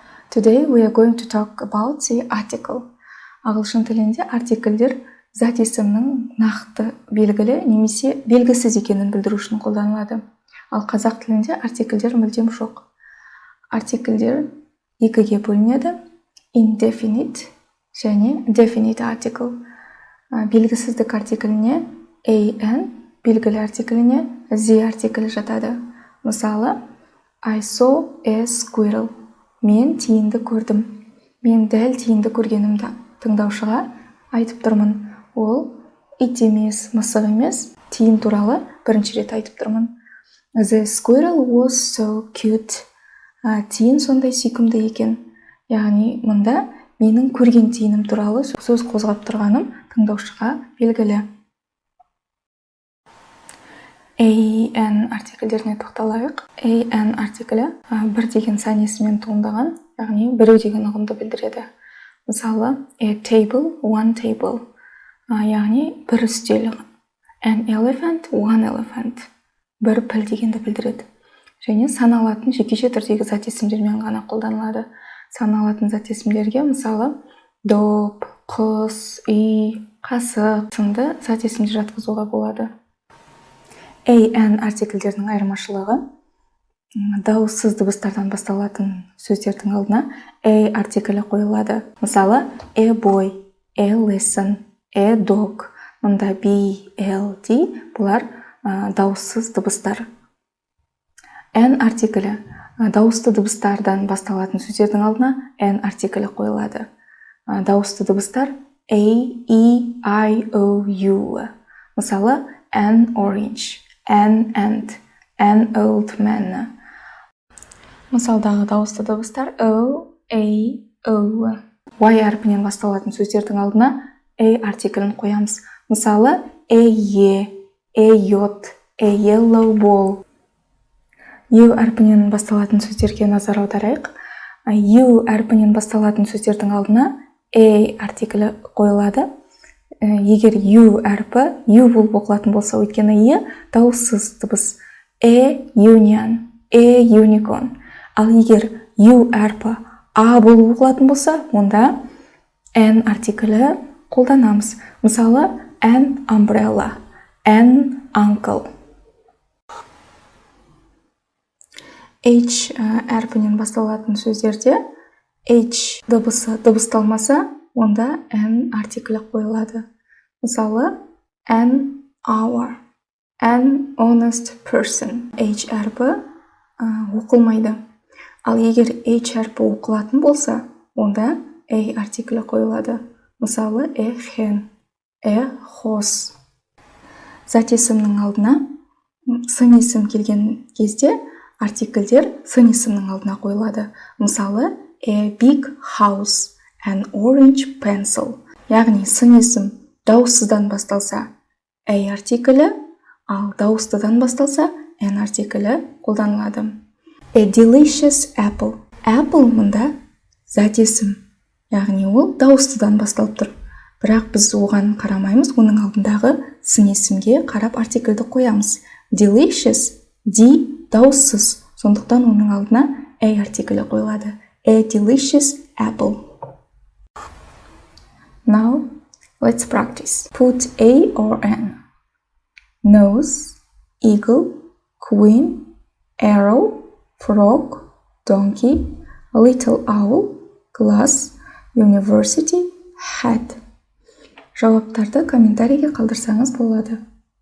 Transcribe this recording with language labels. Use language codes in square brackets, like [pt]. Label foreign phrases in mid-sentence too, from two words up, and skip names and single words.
[en] Today we are going to talk about the article. [kk] Ағылшын тілінде артикльдер зат есімнің нақты белгілі немесе белгісіз екенін білдіру үшін қолданылады. Ал қазақ тілінде артикльдер мүлдем жоқ. Артикльдер екіге бөлінеді: indefinite және [en] definite article. [kk] Белгісіздік артикліне an, белгілі артикліне the артиклі жатады. Мысалы, [en] I saw a squirrel. [kk] Мен тиінді көрдім. Мен дәл тиінді көргенімді тыңдаушыға айтып тұрмын. Ол ит емес, мысық емес, тиін туралы бірінші рет айтып тұрмын. [en] The squirrel was so cute. [kk] Тиін сондай сүйкімді екен. Яғни, мұнда менің көрген тиінім туралы сөз қозғап тұрғаным тыңдаушыға белгілі. an артикльдеріне тоқталайық. An артиклі бір деген сан есімнен туындаған, яғни біреу деген ұғымды білдіреді. Мысалы, [en] a table, one table, [kk] яғни бір үстел. [en] An elephant, one elephant, [kk] бір піл дегенді білдіреді. Және саналатын жекеше түрдегі зат есімдермен ғана қолданылады. Саналатын зат есімдерге мысалы доп, құс, үй, қасық сынды зат есімдер жатқызуға болады. an артикльдерінің айырмашылығы: дауыссыз дыбыстардан басталатын сөздердің алдына a артиклі қойылады. Мысалы, [en] a boy, a lesson, a dog. [kk] Мұнда b, l, d бұлар дауыссыз дыбыстар. N артиклі дауысты дыбыстардан басталатын сөздердің алдына n артиклі қойылады. Дауысты дыбыстар a, e, i, o, u. [en] Мысалы, an orange, an ant, an old man. [kk] Мысалдағы дауысты дыбыстар o, a, o. Y әрпінен басталатын сөздердің алдына a артиклін қоямыз. Мысалы, [en] a yacht, a yellow ball. [kk] U әрпінен басталатын сөздерге назар аударайық. U әрпінен басталатын сөздердің алдына a артиклі қойылады. Егер U әрпі U болып оқылатын болса, өйткені дауыссыз дыбыс. [en] Union, unicorn. [kk] Ал егер U әрпі A болып оқылатын болса, онда N артиклі қолданамыз. Мысалы, [en] an umbrella, an uncle. [kk] H әрпінен басталатын сөздерде H дыбысы дыбысталмаса, онда N артиклі қойылады. Мысалы, [en] an hour, an honest person. [kk] H әрпі оқылмайды. Ал егер H әрпі оқылатын болса, онда A артиклі қойылады. Мысалы, [en] a hen, a horse. [kk] Зат есімнің алдына сын есім келген кезде артикльдер сын есімнің алдына қойылады. Мысалы, [en] a big house, an orange pencil. [kk] Яғни сын есім дауыссыздан басталса a артиклі, ал дауыстыдан басталса n артиклі қолданылады. [en] A delicious apple. [kk] Apple мұнда зат есім, яғни ол дауыстыдан басталып тұр. Бірақ біз оған қарамаймыз, оның алдындағы сын есімге қарап артиклді қоямыз. Delicious, D дауыссыз, сондықтан оның алдына a артиклі қойылады. [en] A delicious apple. Now, let's practice. Put a or an. Nose, eagle, queen, arrow, frog, donkey, little owl, glass, university, hat. [kk] Жауаптарды комментарийге қалдырсаңыз болады.